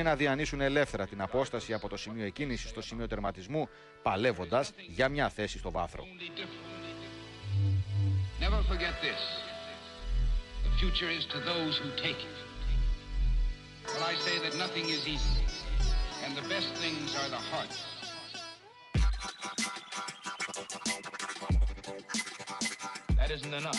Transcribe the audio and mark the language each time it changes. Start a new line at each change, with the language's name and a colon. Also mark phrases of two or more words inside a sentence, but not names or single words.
Greek: να διανύσουν ελεύθερα την απόσταση από το σημείο εκκίνησης στο σημείο τερματισμού, παλεύοντας για μια θέση στο βάθρο.
English: Never forget this. The future is to those who take it. Well, I say that nothing is easy, and the best things are the hardest. That isn't enough.